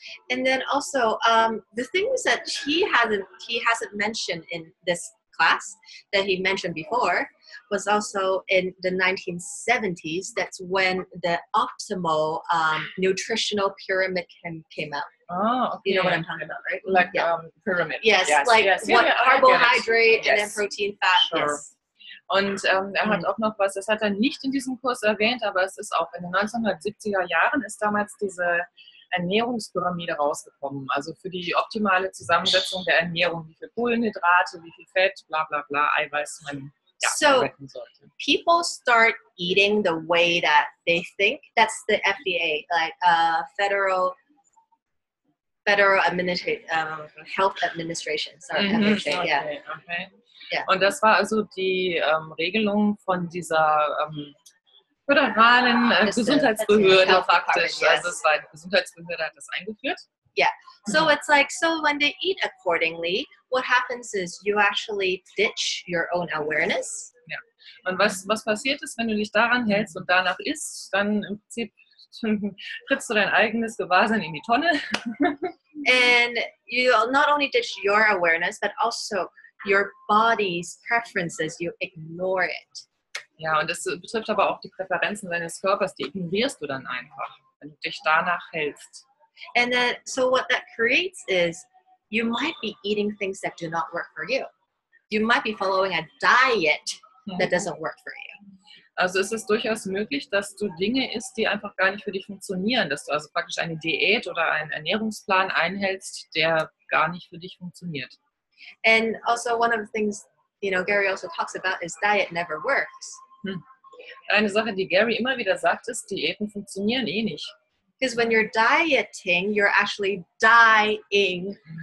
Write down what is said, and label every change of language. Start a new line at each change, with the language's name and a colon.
English: And then also, the things that he hasn't mentioned in this class that he mentioned before was also in the 1970s. That's when the optimal nutritional pyramid came out. Oh, okay. You know what I'm talking about, right? Like pyramid. Yes, what carbohydrate and then Yes. protein, fat. Sure. Yes.
German: Und er hat auch noch was, das hat er nicht in diesem Kurs erwähnt, aber es ist auch in den 1970er Jahren ist damals diese Ernährungspyramide rausgekommen. Also für die optimale Zusammensetzung der Ernährung, wie viel Kohlenhydrate, wie viel Fett, bla bla bla, Eiweiß man verwenden sollte.
English: People start eating the way that they think. That's the FDA, like Federal Health Administration. Sorry, FDA, okay, yeah. Okay. Yeah.
German: Und das war also die Regelung von dieser föderalen Gesundheitsbehörde praktisch.
English: Yes.
German: Also es war die Gesundheitsbehörde, hat das eingeführt.
English: Yeah. So it's like, so when they eat accordingly, what happens is you actually ditch your own awareness.
German: Ja.
English: Und was passiert ist, wenn du dich daran hältst und danach isst, dann im Prinzip trittst du dein eigenes Gewahrsein in die Tonne.
German: And you not only ditch your awareness, but also your body's preferences, you ignore it.
English: Ja, und das betrifft aber auch die Präferenzen deines Körpers, die ignorierst du dann einfach, wenn du dich danach hältst. And then, so what that creates is you might be eating things that do not work for you. You might be following a diet that doesn't work for you.
German: Also es ist durchaus möglich, dass du Dinge isst, die einfach gar nicht für dich funktionieren, dass du also praktisch eine Diät oder einen Ernährungsplan einhältst, der gar nicht für dich funktioniert.
English: And also one of the things, Gary also talks about is diet never works.
German: Eine Sache, die Gary immer wieder sagt, ist, Diäten funktionieren eh nicht.
English: Because when you're dieting, you're actually dying.